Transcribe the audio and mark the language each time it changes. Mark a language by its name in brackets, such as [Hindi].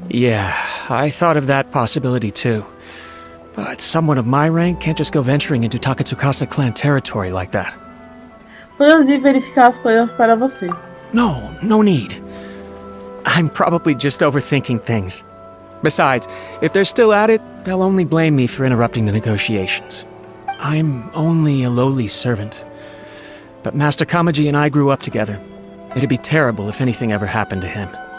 [English] Yeah, I thought of that possibility too. But someone of my rank can't just go venturing into Takatsukasa clan territory like that. [Portuguese] Podemos ir verificar as coisas para você. [English] No need. I'm probably just overthinking things. Besides, if they're still at it, they'll only blame me for interrupting the negotiations. I'm only a lowly servant. But Master Kamaji and I grew up together. It'd be terrible if anything ever happened to him.